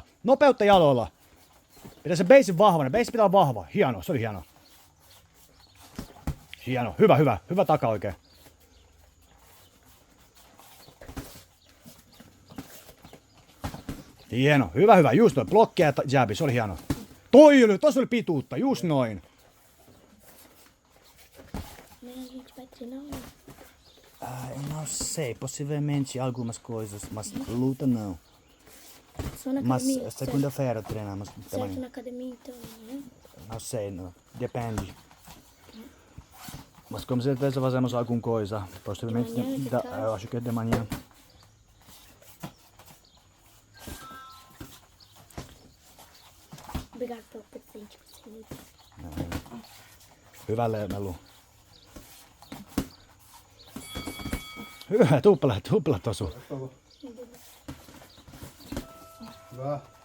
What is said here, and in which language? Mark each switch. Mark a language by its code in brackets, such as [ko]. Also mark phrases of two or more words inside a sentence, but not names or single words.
[fi] Nopeutta jaloilla. Pidä se beisin vahvana. Beisi pitää olla vahva. Hieno, se oli hieno. Hieno, hyvä, hyvä. Hyvä taka oikein. Hieno, hyvä, hyvä. Just noin. Blokkia ja jabi, se oli hieno. Tossa oli pituutta, just noin. [pt] Não sei, possivelmente algumas coisas, mas luta não. Só na Mas academia. segunda-feira treinamos Certo também. na academia então, né? Não sei, não. Depende. Mas com certeza fazemos alguma coisa. Possivelmente, De manhã, que tal? eu acho que é de manhã. Obrigado pelo presente que você me deu. [fi] Hyvä melu. Hyvä, tupla tosu. Hyvä.